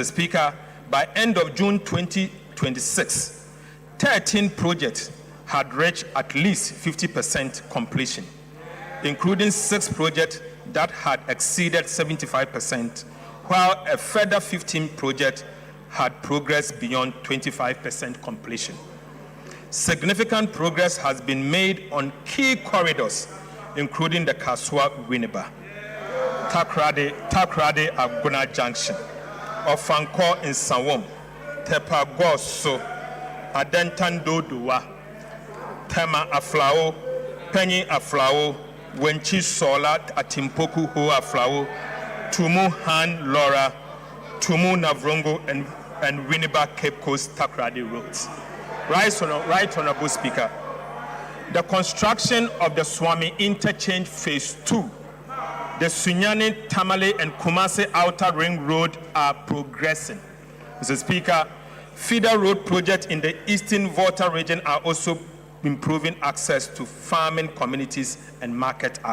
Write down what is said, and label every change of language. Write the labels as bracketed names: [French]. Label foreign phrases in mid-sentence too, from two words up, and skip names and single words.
[English] Speaker, by end of June 2026, 13 projects had reached at least 50% completion, including 6 projects that had exceeded 75%, while a further 15 projects had progressed beyond 25% completion. Significant progress has been made on key corridors, including the Kaswa-Winneba, Takrade Aguna Junction, Ofanko in Sawom, Tepagoso, Adentan Dodowa, Tema Aflao, Penny Aflao, Wenchi Sola Atimpoku Ho Aflao, Tumu Han Laura, Tumu Navrongo, and Winneba Cape Coast Takrade roads. Right, Honorable Speaker, the construction of the Swami Interchange Phase 2, the Sunyani, Tamale, and Kumasi Outer Ring Road are progressing. Mr. Speaker, feeder road projects in the Eastern Volta region are also improving access to farming communities and market access.